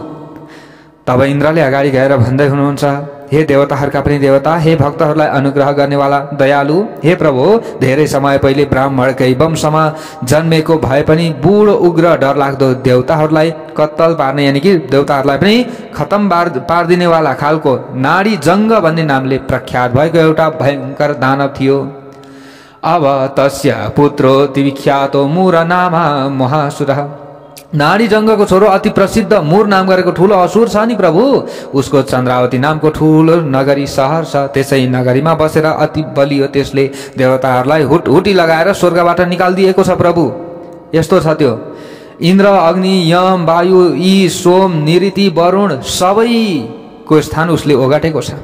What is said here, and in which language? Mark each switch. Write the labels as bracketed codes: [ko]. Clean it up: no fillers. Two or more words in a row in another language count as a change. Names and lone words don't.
[ne] तब इन्द्रले अगाडि गएर भन्दै हुनुहुन्छ, हे देवताहरूका पनि देवता, हे भक्तहरूलाई अनुग्रह गर्नेवाला दयालु, हे प्रभु, धेरै समय पहिले ब्राह्मणकै वंशमा जन्मेको भए पनि बुढो उग्र डरलाग्दो देवताहरूलाई कत्तल पार्ने, यानि कि देवताहरूलाई पनि खतम पारिदिनेवाला खालको नाडी जङ्ग भन्ने नामले प्रख्यात भएको एउटा भयङ्कर दानव थियो। [sa] अब तस्य पुत्रो विख्यातो मूर नामा महासुरः। [ne] नाडी जङ्गको छोरो अति प्रसिद्ध मूर नाम गरेको ठुलो असुर छ नि प्रभु, उसको चन्द्रावती नामको ठुलो नगरी सहर छ। त्यसै नगरीमा बसेर अति बलियो त्यसले देवताहरूलाई हुटहुटी लगाएर स्वर्गबाट निकालिदिएको छ प्रभु। यस्तो छ त्यो। इन्द्र, अग्नि, यम, वायु, यी, सोम, निऋति, वरुण सबैको स्थान उसले ओगटेको छ।